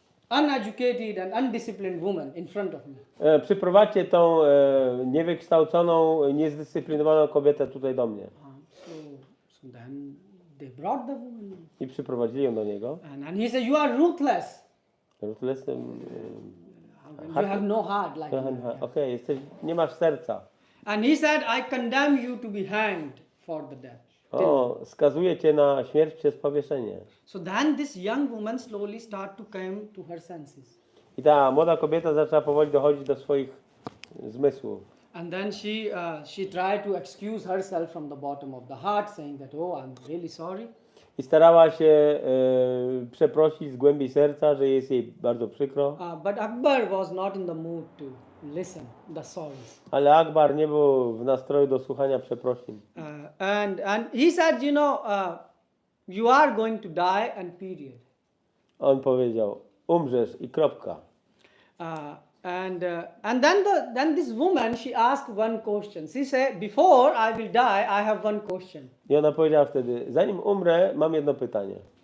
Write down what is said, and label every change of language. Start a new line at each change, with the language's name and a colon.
English: uneducated and undisciplined woman in front of me.
Polish: Przyprowadźcie tą niewykształconą, niezdyscyplinowaną kobietę tutaj do mnie.
English: So then they brought the woman.
Polish: I przyprowadzili ją do niego.
English: And he said, you are ruthless. Ruthless, You have no heart like me.
Polish: Okej, nie masz serca.
English: And he said, I condemn you to be hanged for the death.
Polish: O, skazuje cię na śmierć przez powieszenie.
English: So then this young woman slowly start to come to her senses.
Polish: I ta młoda kobieta zaczęła powoli dochodzić do swoich zmysłów.
English: And then she tried to excuse herself from the bottom of the heart, saying that, oh, I'm really sorry.
Polish: I starała się przeprosić z głębi serca, że jest jej bardzo przykro.
English: But Akbar was not in the mood to listen the sorries.
Polish: Ale Akbar nie był w nastroju do słuchania przeprosin.
English: And he said, you know, you are going to die and period.
Polish: On powiedział, umrzesz i kropka.
English: And then this woman, she asked one question. She said, before I will die, I have one question.
Polish: I ona powiedziała wtedy, zanim umrę, mam jedno pytanie.